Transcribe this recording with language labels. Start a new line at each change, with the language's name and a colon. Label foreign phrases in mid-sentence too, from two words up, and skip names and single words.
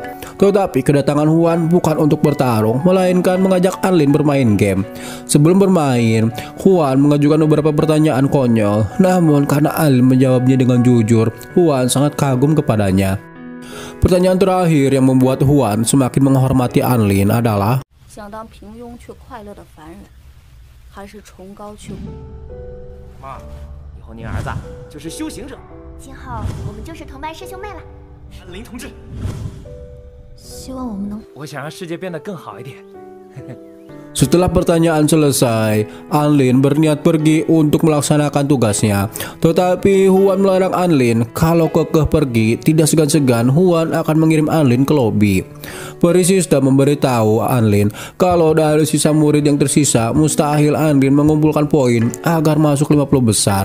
Indonesian: Tetapi kedatangan Huan bukan untuk bertarung, melainkan mengajak Anlin bermain game. Sebelum bermain, Huan mengajukan beberapa pertanyaan konyol. Namun karena Anlin menjawabnya dengan jujur, Huan sangat kagum kepadanya. Pertanyaan terakhir yang membuat Huan semakin menghormati Anlin adalah,
Chinese: 想当平庸却快乐的凡人，还是崇高却妈，以后您儿子就是修行者。今后我们就是同班师兄妹了。安林同志，希望我们能。我想让世界变得更好一点。
Indonesian: Setelah pertanyaan selesai, Anlin berniat pergi untuk melaksanakan tugasnya. Tetapi Huan melarang Anlin. Kalau kekeh pergi, tidak segan-segan Huan akan mengirim Anlin ke lobi. Perisista memberitahu Anlin kalau dari sisa murid yang tersisa, mustahil Anlin mengumpulkan poin agar masuk 50 besar.